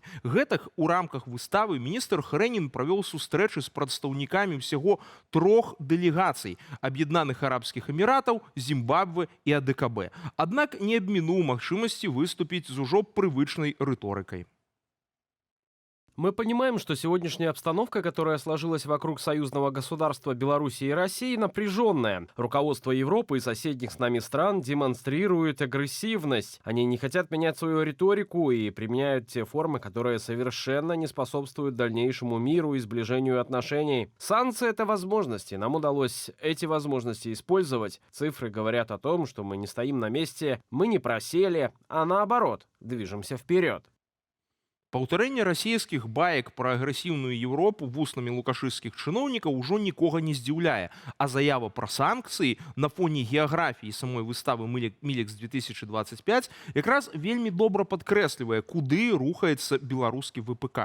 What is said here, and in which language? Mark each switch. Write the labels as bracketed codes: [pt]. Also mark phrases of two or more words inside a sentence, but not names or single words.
[be] Гэтак у рамках выставы міністр Хрэнін правёў сустрэчы з прадстаўнікамі ўсяго 3 дэлегацый – Аб'яднаных Арабскіх Эміратаў, Зімбабве і АДКБ. Аднак не абмінуў магчымасці выступіць з ужо прывычнай рыторыкай. [ru] Мы понимаем, что сегодняшняя обстановка, которая сложилась вокруг союзного государства Беларуси и России, напряженная. Руководство Европы и соседних с нами стран демонстрирует агрессивность. Они не хотят менять свою риторику и применяют те формы, которые совершенно не способствуют дальнейшему миру и сближению отношений. Санкции — это возможности. Нам удалось эти возможности использовать. Цифры говорят о том, что мы не стоим на месте, мы не просели, а наоборот, движемся вперед. [be] Паўтарэнне расійскіх баек пра агрэсіўную Еўропу вуснамі лукашысцкіх чыноўнікаў ужо нікога не здзіўляе, а заява пра санкцыі на фоне геаграфіі самой выставы «Мілекс 2025» якраз вельмі добра падкрэслівае, куды рухаецца беларускі ВПК.